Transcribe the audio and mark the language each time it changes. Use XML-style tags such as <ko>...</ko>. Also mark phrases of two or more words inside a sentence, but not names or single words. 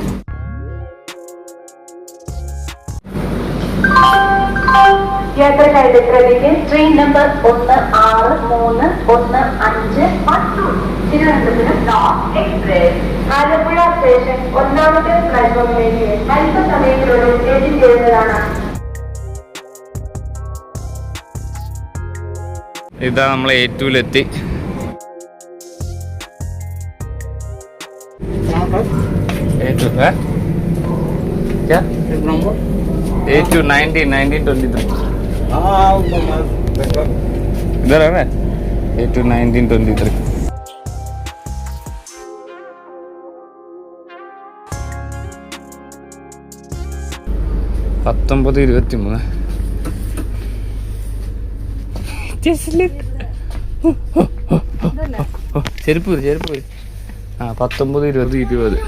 <ml>യാത്രക്കാരുടെ ശ്രദ്ധയ്ക്ക് ട്രെയിൻ നമ്പർ 1635 തിരുവനന്തപുരം നോർത്ത് എക്സ്പ്രസ് ആലപ്പുഴ സ്റ്റേഷൻ 1ാമത്തെ പ്ലാറ്റ്ഫോമിലേക്ക് അല്പസമയത്തിനുള്ളിൽ എത്തിച്ചേരുന്നതാണ്. ഇതാ നമ്മൾ A2-ലെത്തി. A2 1923.</ml> <hi>इधर है ना A2 1923.</hi> <ml>പത്തൊമ്പത് 23. ചെരുപ്പ് 19 20.</ml>